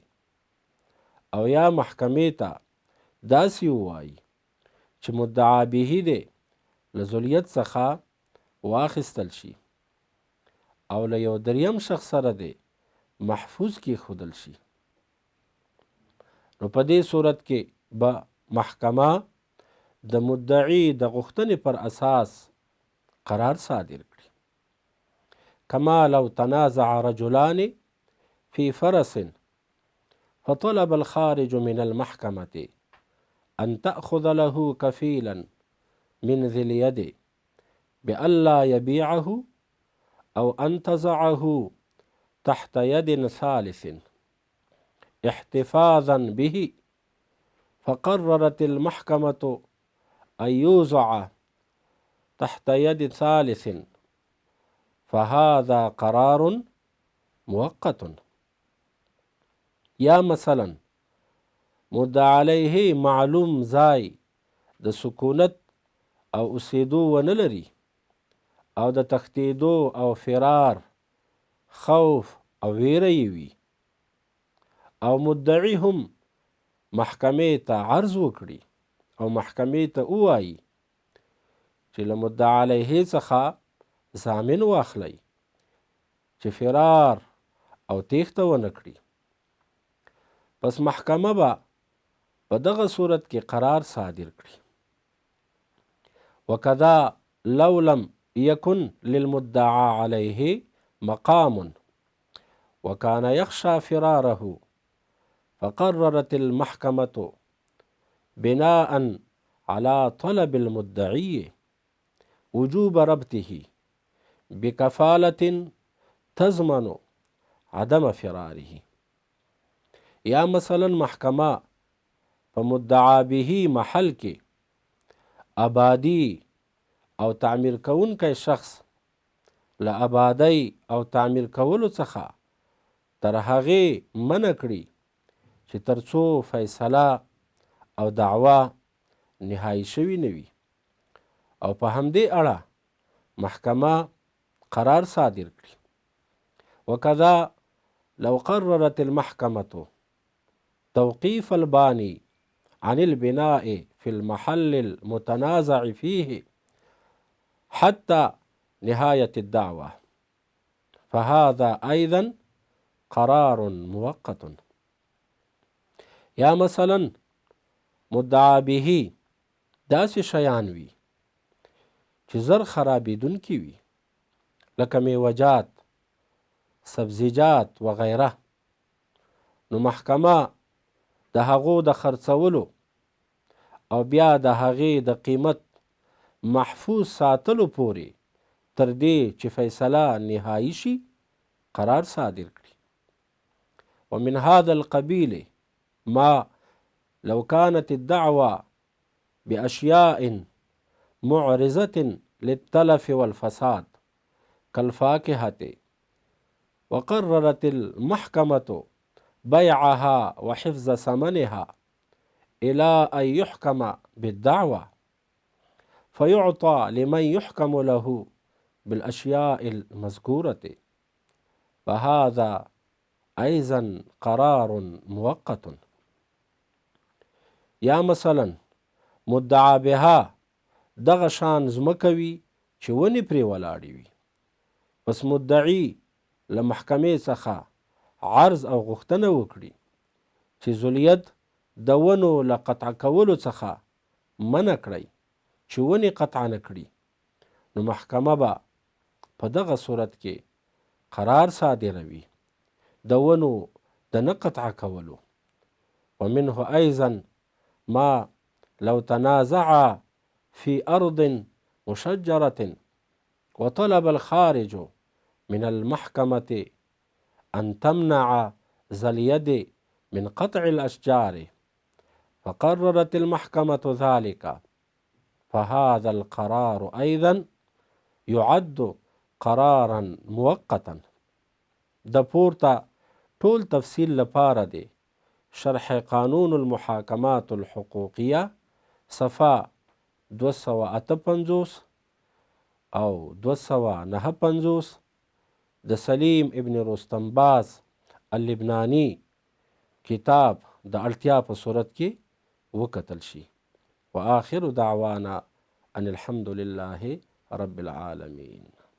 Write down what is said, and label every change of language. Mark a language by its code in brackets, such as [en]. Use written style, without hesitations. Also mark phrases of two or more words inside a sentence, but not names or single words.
[ps] او یا محکمې ته داسې ووایي چې مدعا به دې له ذلیت څخه واخیستل شي او له یو دریم شخص سره دې محفوظ کیښودل شي. نو په دې صورت کې به محکمه د مدعي د غوښتنې پر اساس قرار صادر کړي. [ar] کما لو تنازع رجلان في فرس فطلب الخارج من المحكمة أن تأخذ له كفيلا من ذي اليد بألا يبيعه أو أن تضعه تحت يد ثالث احتفاظا به، فقررت المحكمة أن يوضع تحت يد ثالث، فهذا قرار مؤقت. [ps] یا مثلا مدعا علیه معلوم ځای د سکونت او اوسېدو ونه لري او د تښتېدو او فرار خوف او ویره یې وي، او مدعي هم محکمې ته عرض وکړي او محکمې ته ووایي چې له مدعا علیه څخه ضامن واخلئ چې فرار او تیښته ونه کړي، پس محکمه به په دغه صورت کې قرار صادر کړي. [ar] وکذا لو لم يكن للمدعى عليه مقام وكان يخشى فراره، فقررت المحكمة بناء على طلب المدعي وجوب ربطه بكفالة تضمن عدم فراره. [ps] یا مثلا محکمه په مدعا به محل کې آبادی او تعمیر کوونکی شخص له آبادی او تعمیر کولو څخه تر هغې منع کړي چې تر څو فیصله او دعوا نهایي شوي نه وي، او په همدې اړه محکمه قرار صادر کړي. [ar] وکذا لو قررت المحكمة توقيف الباني عن البناء في المحل المتنازع فيه حتى نهاية الدعوة، فهذا أيضا قرار مؤقت. [ps] یا مثلا مدعا به داسې شیان وي چې زر خرابېدونکي وي، لکه میوجات، سبزیجات وغیره، نو محکمه د هغو د خرڅولو او بیا د هغې د قیمت محفوظ ساتلو پورې تر دې چې فیصله نهایي شي قرار صادر کړي. [ar] ومن هذا القبيل ما لو كانت الدعوة بأشياء معرضة للتلف والفساد كالفاكهة، وقررت المحكمة بيعها وحفظ ثمنها إلى أن يحكم بالدعوة، فيعطى لمن يحكم له بالأشياء المذكورة، فهذا أيضا قرار مؤقت. [ps] یا مثلا مدعا بها دغه شان ځمکه وي چې ونې پرې ولاړې وي، پس مدعي له محکمې څخه عرض او غوښتنه وکړي چې ذوالید د ونو له قطع کولو څخه منع کړئ چې ونې قطع نه کړي، نو محکمه به په دغه صورت کې قرار صادروي د ونو د نه قطع کولو. [ar] ومنه أيضا ما لو تنازع في أرض مشجرة وطلب الخارج من المحكمة أن تمنع ذا اليد من قطع الأشجار، فقررت المحكمة ذلك، فهذا القرار أيضا يعد قرارا مؤقتا. [ps] د پورته ټول تفصیل لپاره دی شرح قانون المحاکمات الحقوقیه صفحه 258 او 259 د سلیم ابن رستم باز اللبنانی کتاب د اړتیا په صورت کې وکتل شي. [ar] وآخر دعوانا ان الحمد لله رب العالمين.